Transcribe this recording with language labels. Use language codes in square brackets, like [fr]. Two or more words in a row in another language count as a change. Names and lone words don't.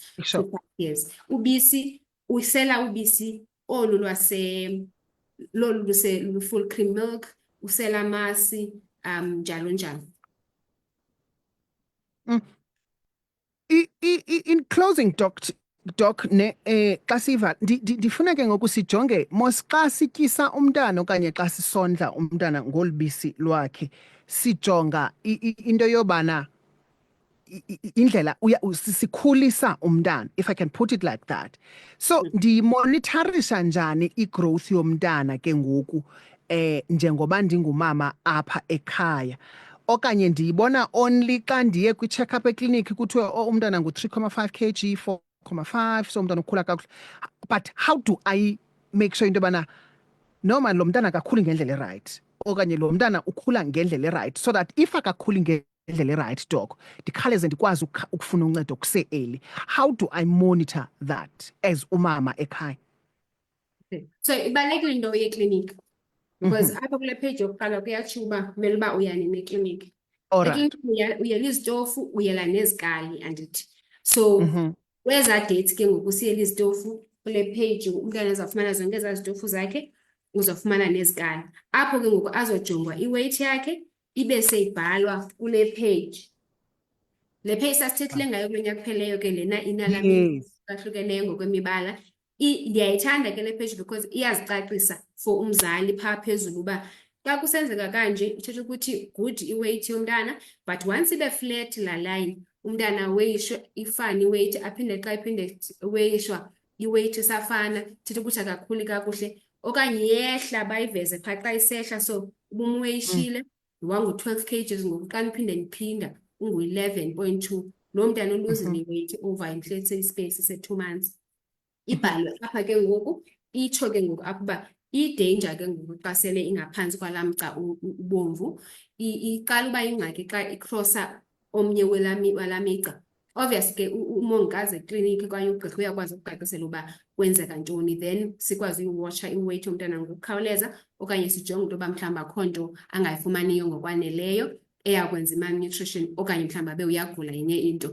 [en] Sure. to 5 years. [xh] Ubisi, usela ubisi olu lu- [en] full cream milk, [xh] usela amasi, njalo njalo. [en] In closing, [xh] Doc, xa siva ndifuna ke ngoku sijonge mos xa sityisa umntana okanye xa sisondla umntana ngolu bisi lwakhe sijonga into yobana indlela sikhulisa umntana, [en] if I can put it like that. [xh] So ndimonitorisha njani i-growth yomntana ke ngoku njengoba ndingumama apha ekhaya, okanye ndiyibona only xa ndiye kwi-check-up ekliniki kuthiwe umntana ngu-3.5 kg, 4.5, so umntana ukhula kakuhle. [en] But how do I make sure [xh] into yobana noma lo mntana akakhuli ngendlela erayithi okanye lo mntana ukhula ngendlela erayithi, [en] so that if [xh] akakhuli ngendlela erayithi, Doc, ndikhawuleze ndikwazi ukufuna uncedo kuse-early? [en] How do I monitor that as [xh] umama ekhaya? So ibalulekile into yekliniki, because apha kule page yokuqala kuyatsho uba kumele uba uya nini ekliniki. [en] Alright. [xh] Ekliniki uyela izitofu, uyela nezikali andithi. So kweza dates ke ngoku siyela izitofu kule page umntana azawufumana zonke ezaa zitofu zakhe, uzofumana nezikali. Apho ke ngoku azojongwa i-weight yakhe ibe seyibhalwa kule page. Le page sasithethile ngayo kulo nyaka kupheleyo ke lena inala [en] Yes. [xh] ahlukeneyo ngokwemibala. Ndiyayithanda ke le page because iyazicacisa for umzali phaa phezulu uba xa kusenzeka kanje ithetha ukuthi good i-weight yomntana, [en] but once [xh] ibe flat la line umntana weyishwe ifane i-weight aphinde xa iphinde weyishwa i-weight isafana ithetha ukuthi akakhuli kakuhle okanye yehla bayiveze phaa xa isehla so ubumweyishile wangu-12 kgs ngoku xa niphinde niphinda ungu-11.2 loo mntana uluzile i-weight [en] over let's say space [xh] se-2 months. Ibhalwe apha ke ngoku itsho ke ngoku apha uba i-danger ke ngoku xa sele ingaphantsi kwalaa mgca ubomvu iqala uba ingxaki xa ikrosa omnye walaa migca. Obviously ke umongikazi ekliniki okanye ugqirha uyakwazi ukucacisela uba kwenzeka ntoni, then sikwazi uyiwatcha i-weight yomntana ngokukhawuleza okanye sijonge into yoba mhlawumbi akho nto angayifumaniyo ngokwaneleyo eyakwenza i-malnutrition okanye mhlawumbi abe uyagula yenye into.